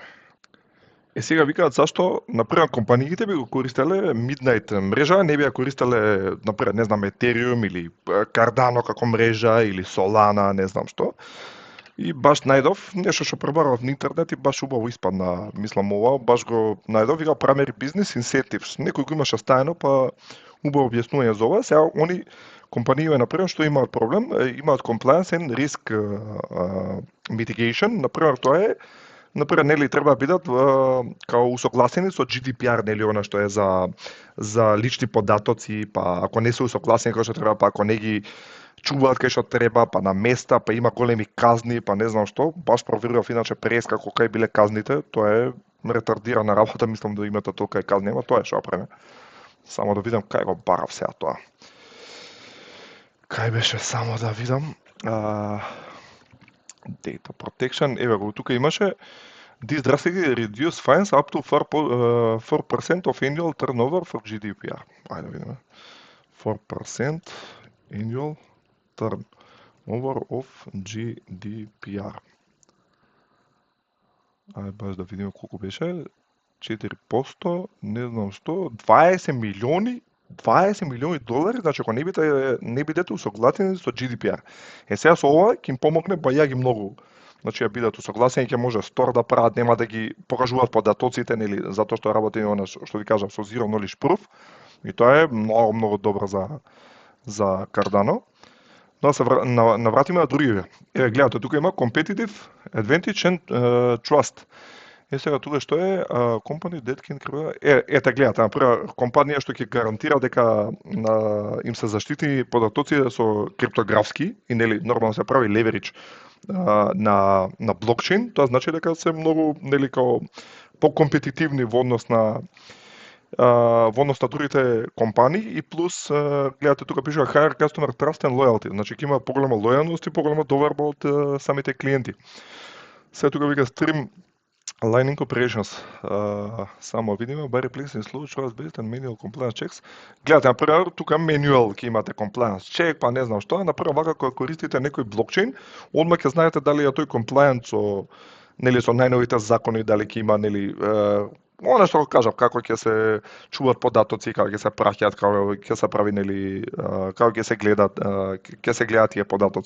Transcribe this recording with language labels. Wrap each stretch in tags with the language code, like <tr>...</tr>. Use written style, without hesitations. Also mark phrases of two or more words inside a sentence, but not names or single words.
<mk>Сега викаат зашто, например, компаниите би го користеле Midnight мрежа, не би ја користеле, например, не знам, Ethereum или Cardano како мрежа, или Solana, не знам што. И баш најдов нешто што пребарав на интернет и баш убаво испадна, мислам ова, баш го најдов, вика</mk> <en>Primary Business Incentives.</en> <mk>Некој го имаше стаено, па убаво објаснување за ова. Сега, они компаније, например, што имаат проблем, имаат</mk> <en>compliance and risk mitigation,</en> <mk>например, тоа е, например, нели треба да бидат као усогласени со GDPR, нели она што е за лични податоци, па ако не се усогласени како што треба, па ако не ги чуваат кај што треба, па на места, па има големи казни, па не знам што, баш проверував иначе прескако кај биле казните, тоа е ретардирана работа, мислам да имате толка казни, ама тоа е што преме. Само да видам кај го барав сега тоа. Кај беше, само да видам.</mk> <en>Data protection,</en> <mk>еве го, тука имаше</mk> <en>this drastically reduce fines up to 4% of annual turnover for GDPR.</en> <mk>Ајде да видиме.</mk> <en>4% annual turnover of GDPR.</en> <mk>Ајде баш да видиме колку беше. 4%, не знам што, 20 милиони долари, значи ако не бидете усогласени со GDPR. Сега со ова ќе им помогне бајаги многу. Значи ја бидат усогласени, ќе може стор да прават, нема да ги покажуваат податоците, нели, затоа што работи она што ви кажав со Zero Knowledge Proof. И тоа е многу добро за Cardano. Да се навратиме на другиве. Еве гледате, тука има</mk> <en>competitive advantage and trust.</en> <mk>Сега тука што е</mk> <en>company that can</en> <mk>ете гледате, например, компанија што ќе гарантира дека им се заштити податоците со криптографски и нели нормално се прави leverage на блокчейн, тоа значи дека се многу нели као покомпетитивни во однос на во однос на другите компании и плюс гледате тука пише</mk> <en>higher customer trust and loyalty,</en> <mk>значи ќе има поголема лојалност и поголема доверба од самите клиенти. Сега тука вика</mk> <en>stream Lining operations,</en> <mk>само видиме,</mk> <en>by replacing slow choice based and manual compliance checks.</en> <mk>Гледате, например, тука manual ќе имате</mk> <en>compliance check,</en> <mk>па не знам што, например, вака кога користите некој блокчейн, одма ќе знаете дали е тој compliant со нели со најновите закони, дали ќе има нели она што го кажав, како ќе се чуваат податоци, како ќе се праќаат, како ќе се прави нели како ќе се гледаат тие податоци.</mk>